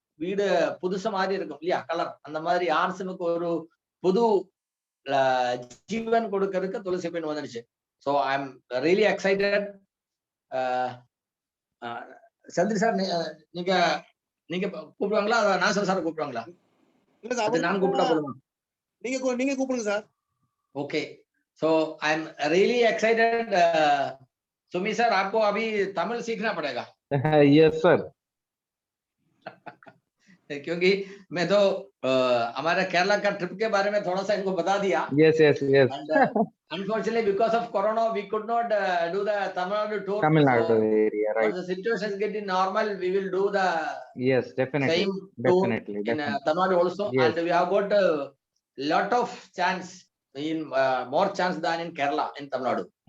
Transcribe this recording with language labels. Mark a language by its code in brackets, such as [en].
[ta] வீடு புதுசு மாதிரி இருக்கும் இல்லையா கலர், அந்த மாதிரி ஆர்சிஎம்க்கு ஒரு புது ஜீவன் கொடுக்கறதுக்கு துளசி பெண் வந்துடுச்சு. [en] So I am really excited. [ta] சந்திரி sir, நீங்க நீங்க கூப்பிடுவாங்களா, நாசர் சார் கூப்பிடுவாங்களா? இல்ல சார், அது நான் கூப்பிட்டா போதுமா? நீங்க கூப்பிடுங்க sir. [en] Okay, so I am really excited. [hi] Sumi sir, आपको अभी तमिल सीखना पड़ेगा. [en] Yes sir. [hi] क्योंकि मैं तो हमारे केरला का ट्रिप के बारे में थोड़ा सा इनको बता दिया. [en] Yes. Unfortunately, because of Corona, we could not do the Tamil Nadu tour. Tamil Nadu area, right? Once the situation is getting normal, we will do the Yes, definitely. same Definitely. tour in Tamil Nadu also. Yes. And we have got a lot of chance in more chance than in Kerala in Tamil Nadu.